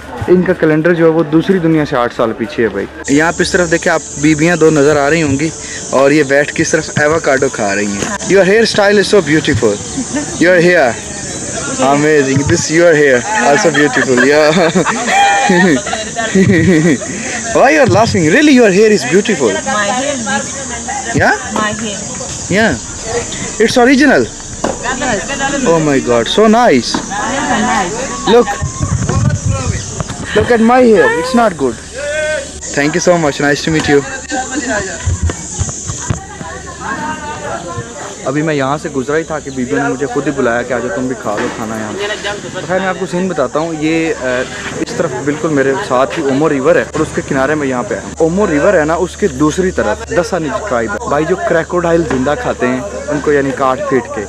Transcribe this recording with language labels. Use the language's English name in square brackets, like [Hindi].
[Hindi] इनका कैलेंडर जो है वो दूसरी दुनिया से 8 साल पीछे है भाई। यहाँ पे इस तरफ देखिए आप बीबियाँ 2 नज़र आ रही होंगी और ये बैठ के इस तरफ एवोकाडो खा रही हैं। [English] Your hair style is so beautiful, your hair amazing, this your hair also beautiful, yeah. Why you're laughing? Really your hair is beautiful. My hair is yeah, my hair, yeah, it's original. Oh my god, so nice. Look at my hair, it's not good. Thank you so much, nice to meet you. [Hindi] अभी मैं यहाँ से गुजरा ही था कि बीबी ने मुझे खुद ही बुलाया कि आज तुम भी खा लो खाना यहाँ। तो खैर मैं आपको सीन बताता हूँ। ये इस तरफ बिल्कुल मेरे साथ ही ओमो रिवर है और उसके किनारे में यहाँ पे है। ओमो रिवर है ना, उसके दूसरी तरफ दसानीज ट्राइब है भाई, जो क्रोकोडाइल जिंदा खाते हैं उनको, यानी काट पीट के।